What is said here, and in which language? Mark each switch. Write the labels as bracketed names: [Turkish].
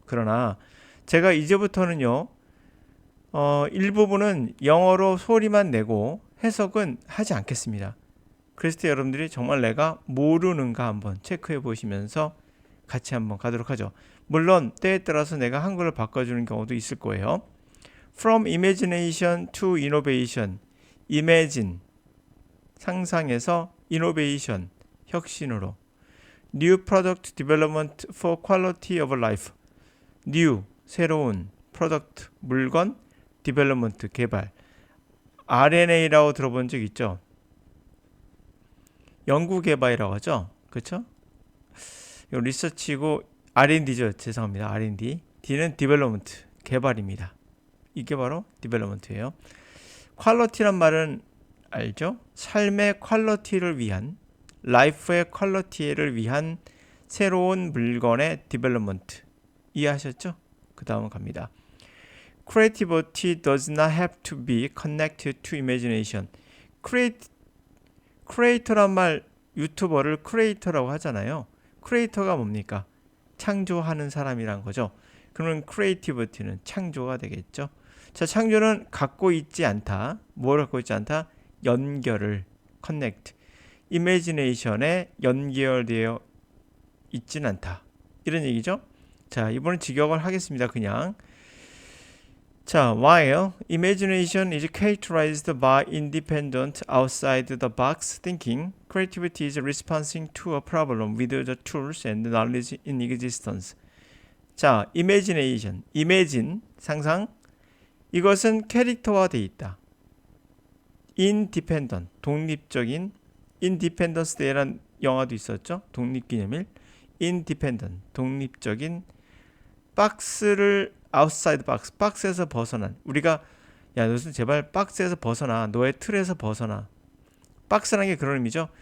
[Korean] 그러나 제가 이제부터는요. 일부분은 영어로 소리만 내고 해석은 하지 않겠습니다. 그랬을 때 여러분들이 정말 내가 모르는가 한번 체크해 보시면서 같이 한번 가도록 하죠. 물론 때에 따라서 내가 한글을 바꿔주는 경우도 있을 거예요. [English] From imagination to innovation. [Korean] Imagine, 상상에서 innovation, 혁신으로. [English] New product development for quality of life. [Korean] New, 새로운, product, 물건, development, 개발. RNA라고 들어본 적 있죠? 연구개발이라고 하죠? 그렇죠? 리서치고 R&D죠. 죄송합니다. R&D. D는 development, 개발입니다. 이게 바로 development예요. 퀄리티란 말은 알죠? 삶의 퀄리티를 위한, 라이프의 퀄리티를 위한 새로운 물건의 development. 이해하셨죠? 그 다음은 갑니다. [English] Creativity does not have to be connected to imagination. [Korean] 크리에이터란 말 유튜버를 크리에이터라고 하잖아요. 크리에이터가 뭡니까? 창조하는 사람이란 거죠. 그러면 크리에이티비티는 창조가 되겠죠. 자, 창조는 갖고 있지 않다. 뭘 갖고 있지 않다? 연결을, connect. imagination에 연결되어 있진 않다. 이런 얘기죠. 자, 이번엔 직역을 하겠습니다. 그냥. [English] 자, while imagination is characterized by independent, outside the box thinking, creativity is responding to a problem with the tools and knowledge in existence. [Korean] 자, imagination, imagine, 상상. 이것은 캐릭터화되어 있다. independent, 독립적인. Independence Day라는 영화도 있었죠. 독립기념일. independent, 독립적인. 박스를 [English] outside box, [Korean] 박스에서 벗어난. 우리가 야, 너는 제발 박스에서 벗어나. 너의 틀에서 벗어나. 박스라는 게 그런 의미죠.